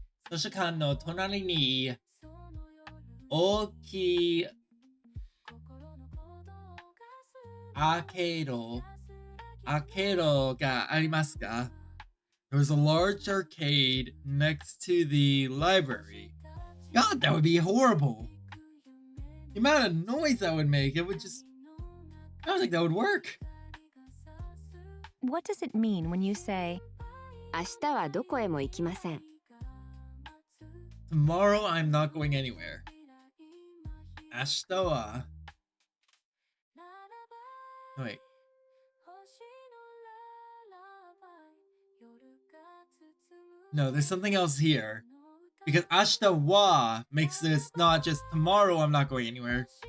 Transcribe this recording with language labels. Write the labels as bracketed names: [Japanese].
[Japanese] 図書館の隣に大きいアーケードがありますか? [English] There's a large arcade next to the library. God, that would be horrible. The amount of noise that would make, it would just... I don't think that would work. What does it mean when you say, [Japanese] 明日はどこへも行きません。 [English] Tomorrow I'm not going anywhere. [Japanese] 明日は... [English] Wait. No, there's something else here. Because [Japanese] 明日は [English] makes this not just tomorrow I'm not going anywhere.